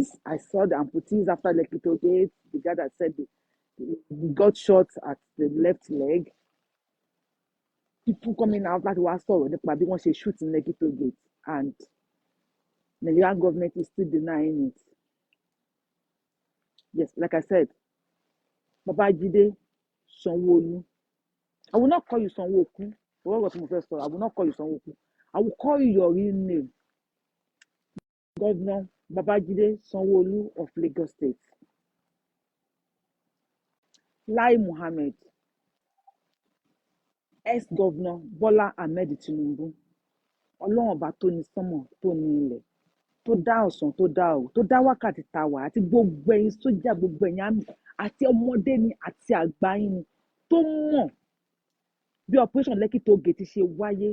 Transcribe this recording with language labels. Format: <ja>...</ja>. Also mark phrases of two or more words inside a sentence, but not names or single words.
<en>I saw the amputees after Lekki Toge. The guy that said he got shot at the left leg. People coming out that was sorry, they want to shoot in Lekki Toge, and the Nigerian government is still denying it. Yes, like I said, Babajide Sanwo-Olu. I will not call you Sanwo-Oku. I will not call you Sanwo-Oku. I will call you your real name. Governor Babajide Sanwo-Olu of Lagos State. Lai Muhammed, ex-governor Bola Ahmed Tinubu.</en> <yo>Ọlọ́run ọba tó ní sánmọ̀, tó ní ilẹ̀, tó dá ọ̀sán, tó dá òru, tó dá wákàtí tá wà, àti gbogbo ẹ̀yin sójà, gbogbo ẹ̀yin àmì, àti ọmọdé ni àti àgbà yín ni, tó mọ̀ bí operation Lekki Toge ti ṣe wáyé.</yo>